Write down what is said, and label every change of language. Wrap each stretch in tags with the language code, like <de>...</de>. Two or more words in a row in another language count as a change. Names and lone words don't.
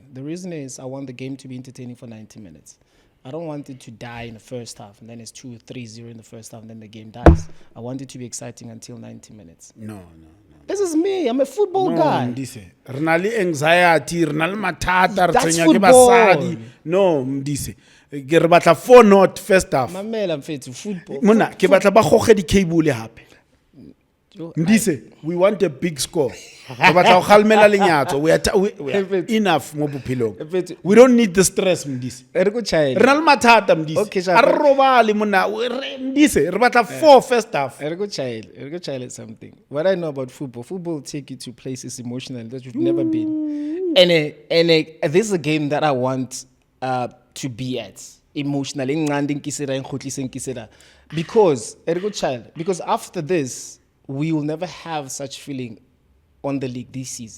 <en>The reason is I want the game to be entertaining for 90 minutes. I don't want it to die in the first half and then it's 2-3-0 in the first half and then the game dies. I want it to be exciting until 90 minutes. No. This is me. I'm a football guy. Modise.</en> <tn>Renali anxiety, renali matata,</tn> <en>That's football. No,</en> <tn>Modise. Ke re batla 4-0</tn> <en>first half.</en> <tn>Mamela mfethu football. Mona, ke batla ba goge di cable hape.</tn> <en>Modise, we want a big score. We are enough</en> <tn>mo bophelong.</tn> <en>We don't need the stress, Modise.</en> <tn>Re na le mathata, Modise. A re robale mona. Modise, re batla 4</tn> <en>first half. Ergo child something. What I know about football will take you to places emotionally that you've never been. And this is a game that I want to be at emotionally. Because after this, we will never have such feeling on the league this season.</en>